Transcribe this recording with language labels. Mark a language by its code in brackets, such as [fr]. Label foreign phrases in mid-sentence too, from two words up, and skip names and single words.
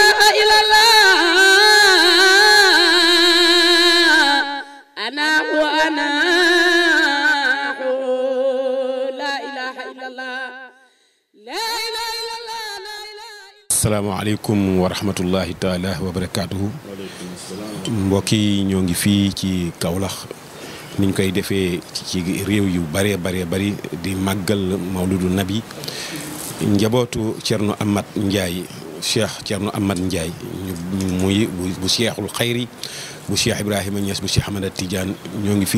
[ar] إلا الله أنا وأنا لا إله إلا الله لا إله إلا الله لا إله. السلام عليكم ورحمة الله تعالى وبركاته. [wo] mbokk yi ñoo ngi fii ci Kaolack niñ koy defee ci réew yu bëree bari di màggal mawludu nabi njabootu Thierno Amath Ndiaye Cheikh Thierno Amath Ndiaye muy bu Cheikhul Xayri bu Cheikh Ibrahima Niass bu Cheikh Ahmad Tidiane ñoo ngi